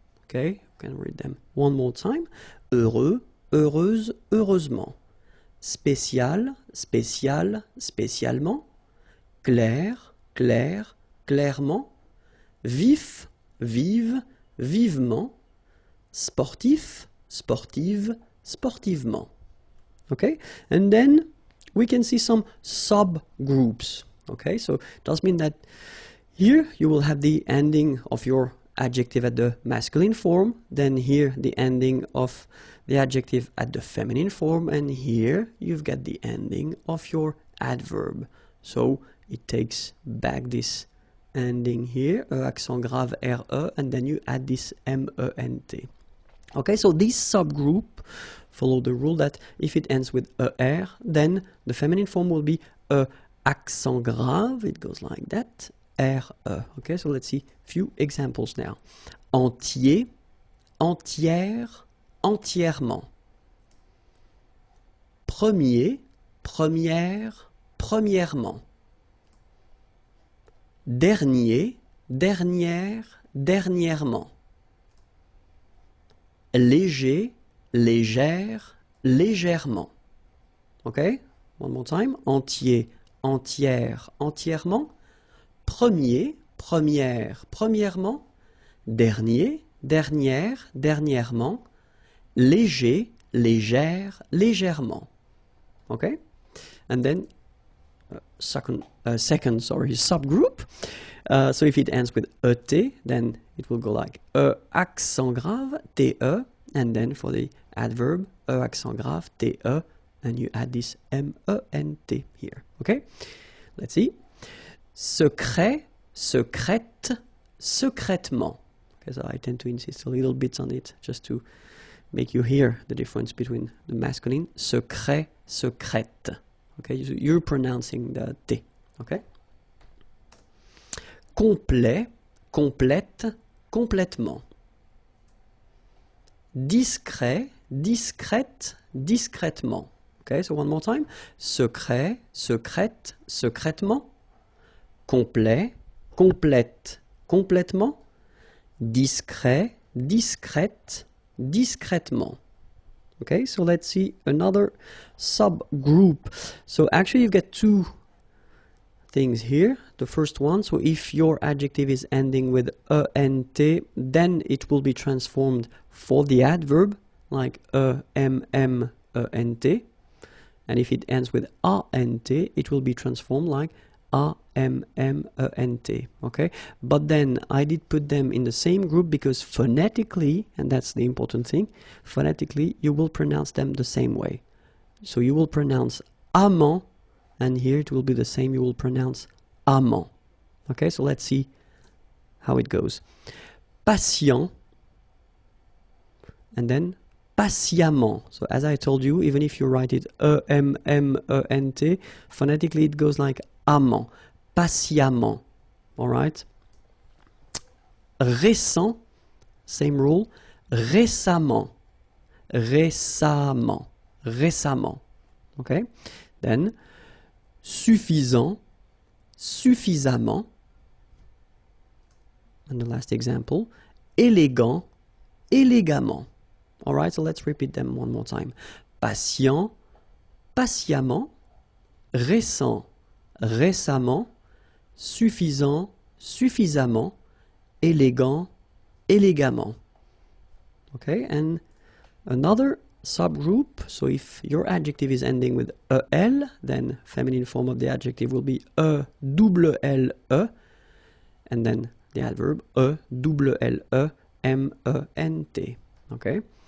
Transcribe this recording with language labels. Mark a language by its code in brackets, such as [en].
[en] Okay, you can read them one more time. [fr] Heureux, heureuse, heureusement. Spécial, spécial, spécialement. Clair, clair, clairement. Vif, vive, vivement. Sportif, sportive, sportivement. [en] Okay, and then we can see some subgroups. Okay, so it does mean that here you will have the ending of your adjective at the masculine form, then here the ending of the adjective at the feminine form, and here you've got the ending of your adverb. So it takes back this ending here, accent grave RE, and then you add this MENT. Okay, so this subgroup follow the rule that if it ends with ER, then the feminine form will be accent grave, it goes like that, RE. Okay, so let's see a few examples now. [fr] Entier, entière, entièrement. Premier, première, premièrement. Dernier, dernière, dernièrement. Léger, légère, légèrement. [en] Okay, one more time. [fr] Entier, entière, entièrement. Premier, première, premièrement, dernier, dernière, dernièrement, léger, légère, légèrement. [en] Okay? And then second subgroup. So if it ends with ET, then it will go like accent grave, TE, and then for the adverb, accent grave, TE, and you add this MENT here. Okay? Let's see. [fr] Secret, secrète, secrètement. [en] Okay, so I tend to insist a little bit on it just to make you hear the difference between the masculine. [fr] Secret, secrète. [en] Okay, you're pronouncing the T. Okay? [fr] Complet, complète, complètement. Discret, discrète, discrètement. [en] Okay, so one more time. [fr] Secret, secrète, secrètement. Complet, complète, complètement. Discret, discrète, discrètement. [en] Okay, so let's see another subgroup. So actually you get two things here. The first one, so if your adjective is ending with ENT, then it will be transformed for the adverb, like EMMENT. And if it ends with ANT, it will be transformed like AMMENT. Okay? But then I did put them in the same group because phonetically, and that's the important thing, phonetically you will pronounce them the same way. So you will pronounce amant, and here it will be the same, you will pronounce amant. Okay, so let's see how it goes. Patient, and then patiemment. So as I told you, even if you write it E-M-M-E-N-T, phonetically it goes like amant, patiemment. All right? [fr] Récent, [en] same rule, [fr] récemment, récemment, récemment. [en] Okay? [fr] Then, suffisant, suffisamment. [en] And the last example, [fr] élégant, élégamment. [en] All right, so let's repeat them one more time. [fr] Patient, patiemment, récent, récemment, suffisant, suffisamment, élégant, élégamment. [en] Okay, and another subgroup, so if your adjective is ending with EL, then feminine form of the adjective will be E-double-L-E, and then the adverb E-double-L-E-M-E-N-T. Okay?